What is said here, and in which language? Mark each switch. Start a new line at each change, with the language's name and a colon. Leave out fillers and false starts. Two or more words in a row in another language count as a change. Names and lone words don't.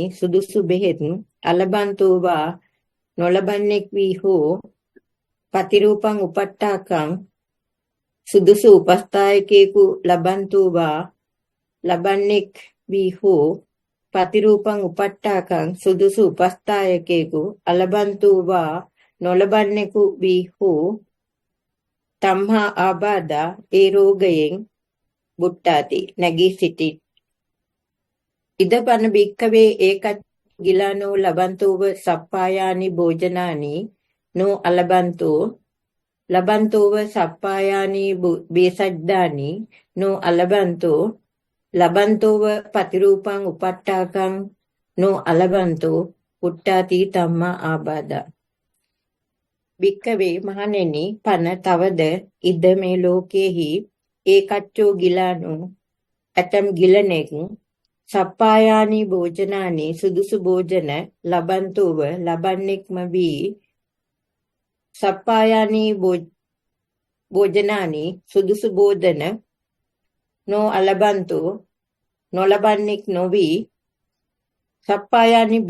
Sinhala: සුදුසු බෙහෙත්
Pali: අලබන්තෝ වා
Sinhala: නොලබන්නෙක් වී හෝ
Pali: පතිරූපං උපට්ඨාකං
Sinhala: සුදුසු උපස්ථායකයෙකු
Pali: ලබන්තෝ වා
Sinhala: ලබන්නෙක් වී හෝ
Pali: පතිරූපං උපට්ඨාකං
Sinhala: සුදුසු උපස්ථායකයෙකු
Pali: අලබන්තෝ වා
Sinhala: නොලබන්නෙකු වී හෝ
Pali: තම්හා ආබාධා
Sinhala: ඒ රෝගයෙන් බුට්ටාති නැගී සිටි
Pali: ඉදපන භික්කවේ ඒකච්චෝ ගිලානෝ ලබන්තෝව සප්පායානි භෝජනානි නෝ අලබන්තෝ ලබන්තෝව සප්පායානි බේසජ්ජානි නෝ අලබන්තෝ ලබන්තෝව පතිරූපං උපට්ඨාකං නෝ අලබන්තෝ පුට්ටාති තම්මා ආබාධා භික්කවේ මහණෙනි පන තවද ඉද
Sinhala: මේ ලෝකේහි
Pali: ඒකච්චෝ ගිලානෝ
Sinhala: ඇතම් ගිලනෙක්
Pali: සප්පායානි භෝජනානි
Sinhala: සුදුසු භෝජන ලබන්තුව ලබන්නෙක්ම වී
Pali: සප්පායානි භෝජනානි
Sinhala: සුදුසු භෝජන
Pali: නො අලබන්තු
Sinhala: නොලබන්නෙක් නොවී සප්පායානි